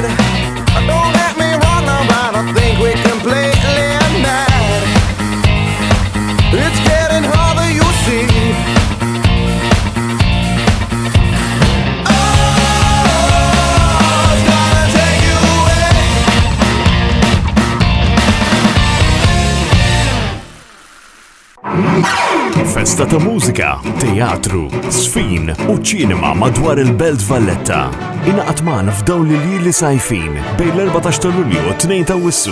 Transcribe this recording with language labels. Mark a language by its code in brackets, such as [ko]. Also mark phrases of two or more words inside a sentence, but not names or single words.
[en] Don't get me wrong, no, but I think we completely mad. It's getting harder, you see. Oh, it's gonna take you [mt] Festa ta' mużika, teatru, sfin u ċinema madwar il-Belt Valletta. Inaqat magħna f'dawn li sajfin bejn l-14 ta' Lulju u 2 ta' Wissu.